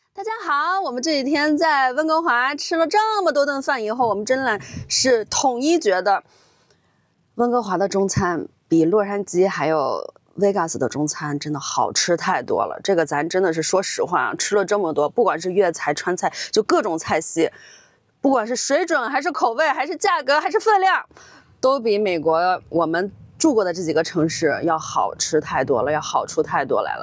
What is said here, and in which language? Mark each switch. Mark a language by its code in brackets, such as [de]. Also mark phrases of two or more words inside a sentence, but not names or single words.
[zh] 大家好，我們這幾天在溫哥華吃了這麼多頓飯以後，我們真的是統一覺得溫哥華的中餐比洛杉磯還有 Vegas 的中餐真的好吃太多了。這個咱真的是說實話，吃了這麼多，不管是粵菜、川菜，就各種菜系，不管是水準還是口味還是價格還是分量，都比美國我們住過的這幾個城市要好吃太多了，要好出太多來了。